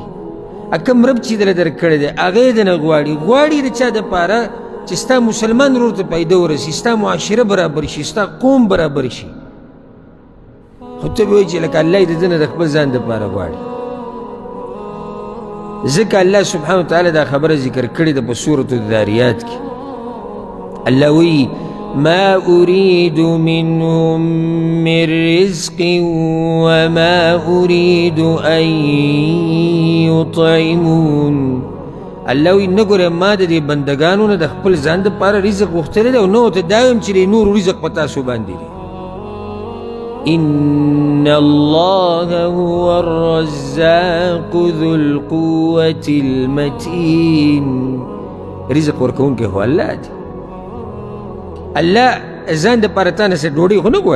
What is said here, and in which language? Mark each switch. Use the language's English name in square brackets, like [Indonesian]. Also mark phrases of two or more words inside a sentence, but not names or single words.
[Pashto] کوم رب چې دله درکړی دی هغه یې دنه غواړي د چا دپاره چې ستا مسلمان ورور ته پیدا ورسي، ستا معاشره برابر شي، ستا قوم برابر شي. خو ته به وایي چې لکه الله یې د ده نه د خپل ځان دپاره غواړي. ځکه [Arabic] الله سبحانه وتعالی [Pashto] دا خبره ذکر کړې ده په سورة الذاریات کې. الله وایي [Arabic] ما أريد منهم من رزق وما أريد أن يطعمون. [Pashto] الله وایي نه ګوره ما د دې بندګانو نه د خپل ځان دپاره رزق غوښتلی دی او نه ورته دا وایم چې د نورو رزق په تاسو باندې دی. [Arabic] إن الله هو الرزاق ذو القوة المتين. [Pashto] رزق ورکوونکی خو الله دی. الله ځان دپاره تا نه څه ډوډۍ خو نه